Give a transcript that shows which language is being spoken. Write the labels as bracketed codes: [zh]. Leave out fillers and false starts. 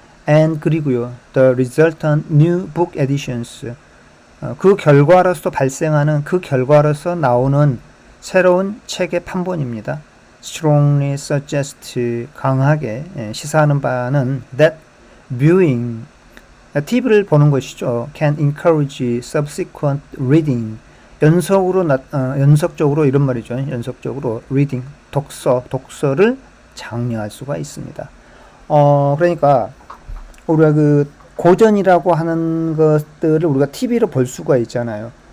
[en] and [ko] 그리고요, [en] the resultant new book editions, [ko] 그 결과로서 발생하는 그 결과로서 나오는 새로운 책의 판본입니다. [en] strongly suggest, [ko] 강하게 시사하는 바는 [en] that viewing, [ko] TV를 보는 것이죠. [en] can encourage subsequent reading, [ko] 연속적으로 이런 말이죠. 연속적으로 [en] reading, [ko] 독서를 장려할 수가 있습니다. 그러니까 우리가 그 고전이라고 하는 것들을 우리가 TV로 볼 수가 있잖아요.